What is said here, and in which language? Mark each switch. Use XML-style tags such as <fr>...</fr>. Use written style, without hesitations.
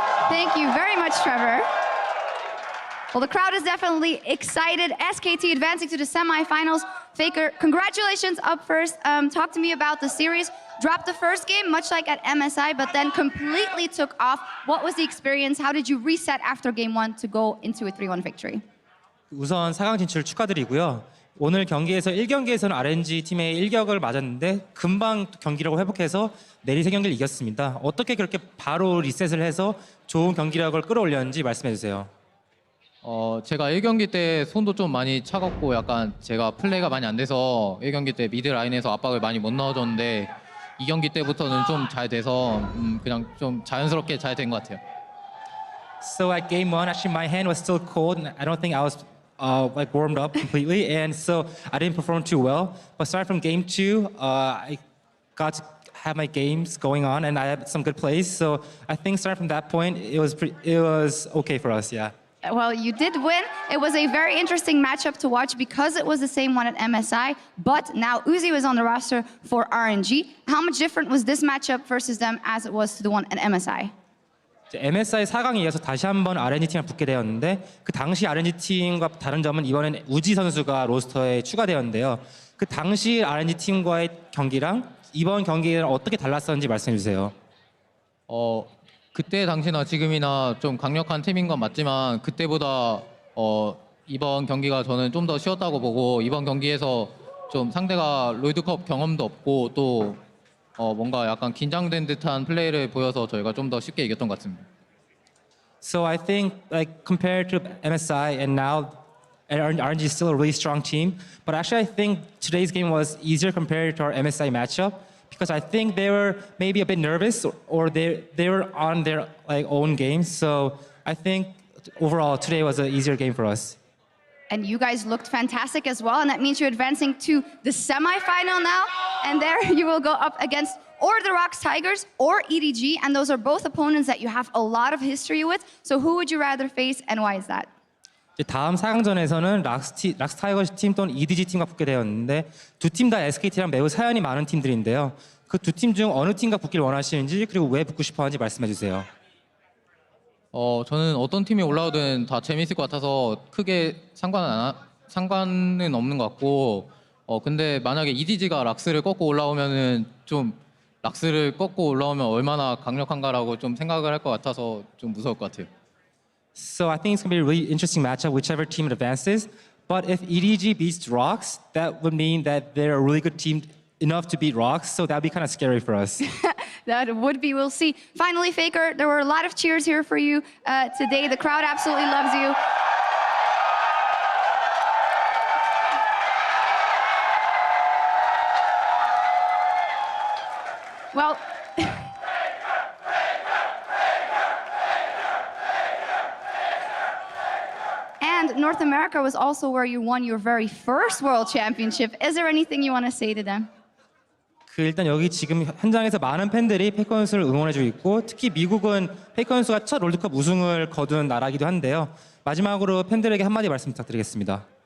<en>Thank you very much, Trevor. Well, the crowd is definitely excited. SKT advancing to the semifinals. Faker, congratulations up first. Talk to me about the series. Dropped the first game, much like at MSI, but then completely took off. What was the experience? How did you reset after game one to go into a 3-1 victory?</en> <ko>우선 4강 진출 축하드리고요. 오늘 경기에서 1경기에서는 RNG 팀의 일격을 맞았는데 금방 경기력을 회복해서 내리 3경기를 이겼습니다. 어떻게 그렇게 바로 리셋을 해서 좋은 경기력을 끌어올렸는지 말씀해 주세요. 제가 1경기 때 손도 좀 많이 차갑고 약간 제가 플레이가 많이 안 돼서 1경기 때 미드 라인에서 압박을 많이 못 넣어줬는데 2경기 때부터는 좀 잘 돼서 그냥 좀 자연스럽게 잘 된 것 같아요.</ko> <en>So at game one, actually my hand was still cold and I don't think I was like warmed up completely, and so I didn't perform too well. But starting from game two, I got to have my games going on and I had some good plays. So I think starting from that point, it was okay for us, yeah. Well, you did win. It was a very interesting matchup to watch because it was the same one at MSI, but now Uzi was on the roster for RNG. How much different was this matchup versus them as it was to the one at MSI?</en> <ko>MSI 4강에 이어서 다시 한번 RNG 팀을 붙게 되었는데 그 당시 RNG 팀과 다른 점은 이번엔 우지 선수가 로스터에 추가되었는데요. 그 당시 RNG 팀과의 경기랑 이번 경기랑 어떻게 달랐었는지 말씀해 주세요. 그때 당시나 지금이나 좀 강력한 팀인 건 맞지만 그때보다 이번 경기가 저는 좀 더 쉬웠다고 보고 이번 경기에서 좀 상대가 롤드컵 경험도 없고 또 뭔가 약간 긴장된 듯한 플레이를 보여서 저희가 좀 더 쉽게 이겼던 것 같습니다.</ko> <en>So I think like compared to MSI and now RNG is still a really strong team, but actually I think today's game was easier compared to our MSI matchup. Because I think they were maybe a bit nervous or they were on their like own games. So I think overall today was an easier game for us. And you guys looked fantastic as well, and that means you're advancing to the semifinal now. And there you will go up against or the Rocks Tigers or EDG, and those are both opponents that you have a lot of history with. So who would you rather face and why is that?</en> <ko>다음 4강전에서는 락스 타이거즈 팀 또는 EDG 팀과 붙게 되었는데 두 팀 다 SKT랑 매우 사연이 많은 팀들인데요. 그 두 팀 중 어느 팀과 붙길 원하시는지 그리고 왜 붙고 싶어하는지 말씀해 주세요. 저는 어떤 팀이 올라오든 다 재밌을 것 같아서 크게 상관은 없는 것 같고 근데 만약에 EDG가 락스를 꺾고 올라오면은 좀 락스를 꺾고 올라오면 얼마나 강력한가라고 좀 생각을 할 것 같아서 좀 무서울 것 같아요.</ko> <en>So I think it's going to be a really interesting matchup, whichever team advances. But if EDG beats Rocks, that would mean that they're a really good team enough to beat Rocks. So that would be kind of scary for us. That would be, we'll see. Finally, Faker, there were a lot of cheers here for you today. The crowd absolutely loves you. Well, and North America was also where you won your very first World Championship. Is there anything you want to say to them?</en> <ko>일단 여기 지금 현장에서 많은 팬들이 페이커 선수를 응원해주고 있고 특히 미국은 페이커 선수가 첫 롤드컵 우승을 거둔 나라이기도 한데요. 마지막으로 팬들에게 한마디 말씀 부탁드리겠습니다.</ko>